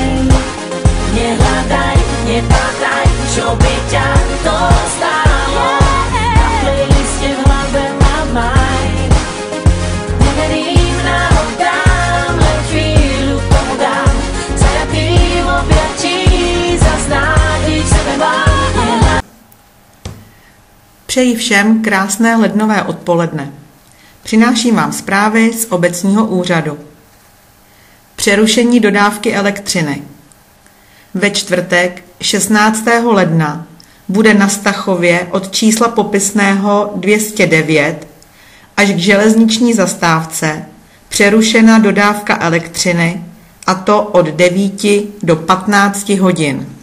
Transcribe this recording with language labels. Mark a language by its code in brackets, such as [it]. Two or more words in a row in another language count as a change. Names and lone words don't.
[sk] Nehľadaj, nepátraj, čo by ťa to stálo. Na playliste v hlave mám maj. Neverím náhodám, len chvíľu tomu dám. Zajatým objatí zas nádej v sebe mám. [cs] Přeji všem krásné lednové odpoledne. Přináším vám zprávy z obecního úřadu. Přerušení dodávky elektřiny. Ve čtvrtek 16. ledna bude na Stachově od čísla popisného 209 až k železniční zastávce přerušena dodávka elektřiny, a to od 9 do 15 hodin.